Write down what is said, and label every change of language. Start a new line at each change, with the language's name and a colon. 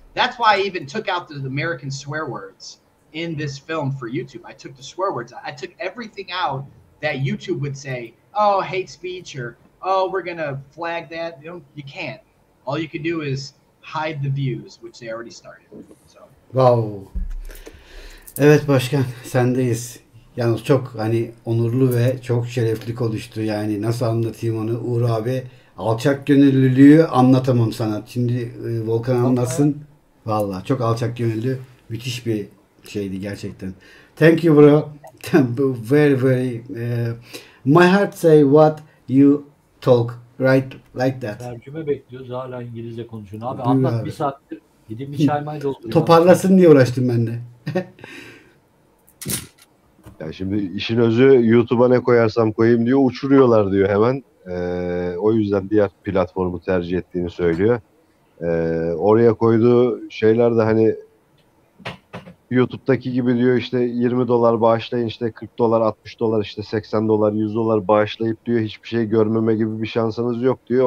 English: That's why I even took out the American swear words in this film for YouTube. I took the swear words. I took everything out that YouTube would say, oh, hate speech, or, oh, we're going to flag that. You can't. All you can do is hide the views, which they already started. So.
Turkish: Wow. Evet başkan, sendeyiz. Yalnız çok hani onurlu ve çok şerefli konuştu. Yani nasıl anlatayım onu Uğur abi? Alçak gönüllülüğü anlatamam sana. Şimdi Volkan anlatsın. Vallahi çok alçak gönüllü, müthiş bir şeydi gerçekten.
English: Thank you bro. Very very. My heart say what you talk right like that.
Turkish: Tercüme bekliyoruz. Hala İngilizce konuşuyor. Abi anlat abi. Bir saattir. Gidin bir çay may doldurun. Toparlasın diye uğraştım ben de. Ya şimdi işin özü YouTube'a ne koyarsam koyayım diyor. Uçuruyorlar diyor hemen. O yüzden diğer platformu tercih ettiğini söylüyor. Oraya koyduğu şeyler de hani YouTube'daki gibi diyor işte $20 bağışlayın, işte $40, $60, işte $80, $100 bağışlayıp diyor hiçbir şey görmeme gibi bir şansınız yok diyor.